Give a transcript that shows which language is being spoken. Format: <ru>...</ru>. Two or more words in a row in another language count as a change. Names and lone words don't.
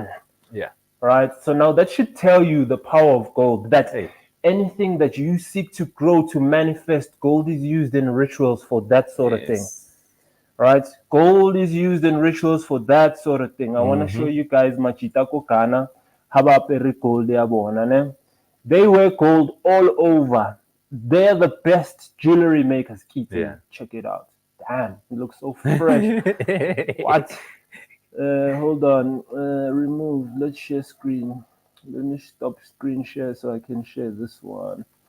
<en>Yeah. Right. So now that should tell you the power of gold. That anything that you seek to grow, to manifest, gold is used in rituals for that sort of thing. Right. Gold is used in rituals for that sort of thing. I want to show you guys Machitako Ghana.</en> <tn>Habapere gold ya bona, ne?</tn> <en>They wear gold all over. They're the best jewelry makers. Keith, check it out. Damn, it looks so fresh. What? Hold on. Remove. Let's share screen. Let me stop screen share so I can share this one.</en>